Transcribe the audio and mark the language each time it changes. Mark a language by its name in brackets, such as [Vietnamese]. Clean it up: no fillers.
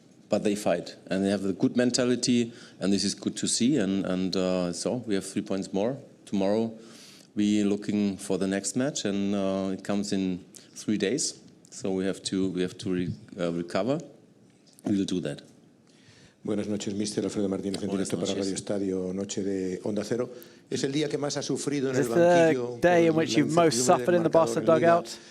[English] But they fight, and they have a good mentality, and this is good to see. And so we have 3 points more. Tomorrow we're looking for the next match, and it comes in 3 days. So we have to recover. We will do that. [Spanish] Buenas noches, Mister Alfredo Martínez, en directo para Radio Estadio, noche de Onda Cero. Es el día que más ha sufrido en el banquillo. [English] Is this the day in which you've most suffered in the Barca dugout?